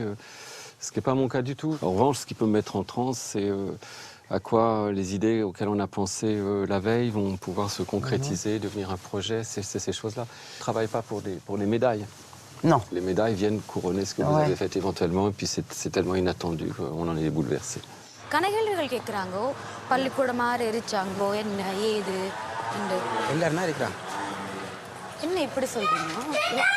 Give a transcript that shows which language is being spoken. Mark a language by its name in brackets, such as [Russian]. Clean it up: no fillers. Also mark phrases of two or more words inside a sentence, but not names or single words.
[French] Ce qui n'est pas mon cas du tout. En revanche, ce qui peut me mettre en transe, c'est à quoi les idées auxquelles on a pensé la veille vont pouvoir se concrétiser, devenir un projet. C'est ces choses-là. Je ne travaille pas pour les médailles. Non. Les médailles viennent couronner ce que vous avez fait éventuellement, et puis c'est tellement inattendu qu'on en est bouleversé. [Tamil] கனகேள்விகள் கேட்குறாங்கோ பள்ளிக்கூடமாக எரிச்சாங்களோ என்ன ஏது எல்லாரும் இருக்கிறான். என்ன இப்படி சொல்றீங்க?